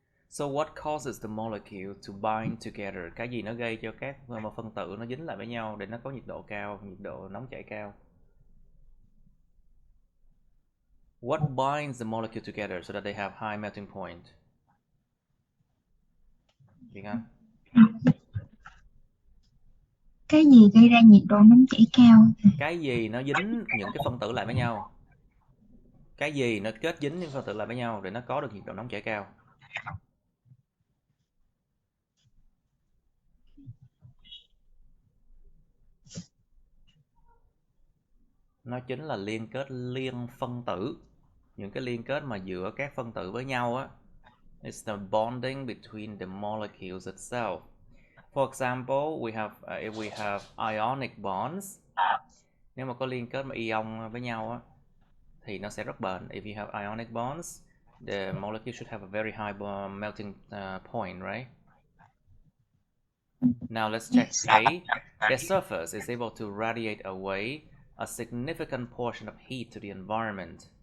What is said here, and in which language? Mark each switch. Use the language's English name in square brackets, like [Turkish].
[English] So what causes the molecule to bind together? [Vietnamese] Cái gì nó gây cho các phân tử nó dính lại với nhau để nó có nhiệt độ cao, nhiệt độ nóng chảy cao? [English] What binds the molecule together so that they have high melting point? [Vietnamese] Việt Anh? Cái gì gây ra nhiệt độ nóng chảy cao? Cái gì nó dính những cái phân tử lại với nhau? Cái gì nó kết dính những phân tử lại với nhau để nó có được nhiệt độ nóng chảy cao? Nó chính là liên kết liên phân tử. Những cái liên kết mà giữa các phân tử với nhau á. [English] It's the bonding between the molecules itself. For example, if we have ionic bonds. [Vietnamese] Nếu mà có liên kết mà ion với nhau á, thì nó sẽ rất bền. [English] If you have ionic bonds, the molecule should have a very high melting point, right? Now let's check A. Their surface is able to radiate away a significant portion of heat to the environment.